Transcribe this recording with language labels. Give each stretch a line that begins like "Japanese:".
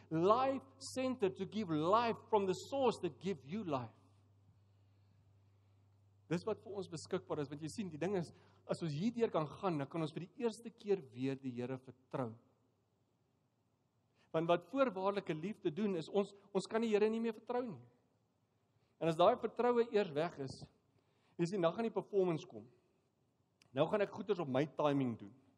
English: Life Center to give life from the source that give you life.
Afrikaans: Dis wat vir ons beskikbaar is, want jy sien, die ding is, as ons hierdeur kan gaan, dan kan ons vir die eerste keer weer die Here vertrou. Want wat voorwaardelike liefde doen, is ons kan die Here nie meer vertrou nie. En as daai vertroue eers weg is, jy sien, nou gaan die performance kom. Nou gaan ek goeders op my timing doen.